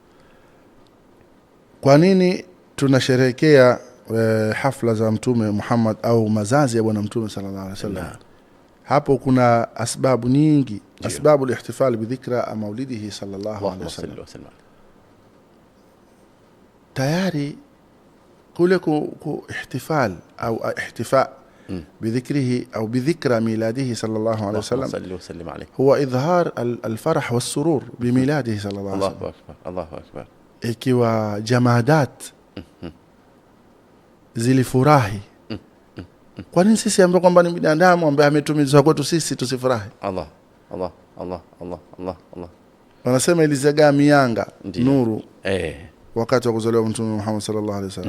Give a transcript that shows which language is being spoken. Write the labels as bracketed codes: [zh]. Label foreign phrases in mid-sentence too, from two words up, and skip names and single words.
[sw] Kwa nini tunasherehekea hafla za Mtume Muhammad au mazazi ya bwana Mtume [ar] صلى الله عليه وسلم? [sw] Hapo kuna asbabu nyingi. [ar] أسباب الاحتفال بذكرى مولده صلى الله عليه وسلم. [sw] tayari kule [ar] ihtifal au ihtifa بذكره أو بذكرى ميلاده صلى الله عليه وسلم هو إظهار الفرح والسرور بميلاده صلى الله عليه وسلم. الله أكبر الله أكبر. [sw] ikiwa jamadat zilifurahi, kwa nini sisi ambao kwamba ni binadamu ambaye ametumizwa kwetu sisi tusifurahi? [ar] Allah Allah Allah Allah Allah Allah. [sw] Wanasema ilizagaa mianga nuru wakati wa kuzaliwa Mtume Muhammad [ar] صلى الله عليه وسلم.